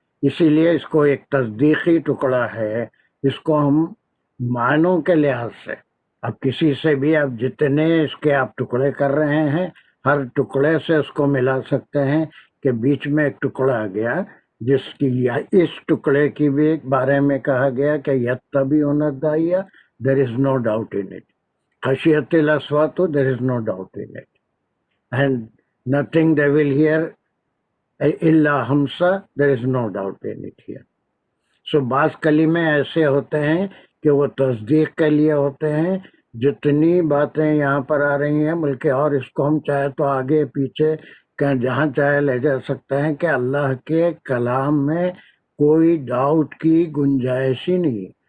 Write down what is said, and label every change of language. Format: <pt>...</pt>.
<ur>اسی لیے اس کو ایک تصدیقی ٹکڑا ہے. اس کو ہم معنوں کے لحاظ سے، اب کسی سے بھی آپ جتنے اس کے آپ ٹکڑے کر رہے ہیں ہر ٹکڑے سے اس کو ملا سکتے ہیں کہ بیچ میں ایک ٹکڑا آ گیا جس کی اس ٹکڑے کی بھی بارے میں کہا گیا کہ</ur> <ar>یتبعون الداعیہ،</ar> <en>there is no doubt in it.</en> <ar>خشیت الاصوات،</ar> <en>there is no doubt in it. And nothing they will hear</en> <ar>الا ہمسا،</ar> <en>there is no doubt in it here.</en> <ur>So بعض کلمے ایسے ہوتے ہیں کہ وہ تصدیق کے لیے ہوتے ہیں. جتنی باتیں یہاں پر آ رہی ہیں بلکہ اور اس کو ہم چاہے تو آگے پیچھے جہاں چاہے لے جا سکتے ہیں کہ اللہ کے کلام میں کوئی ڈاؤٹ کی گنجائش ہی نہیں.</ur>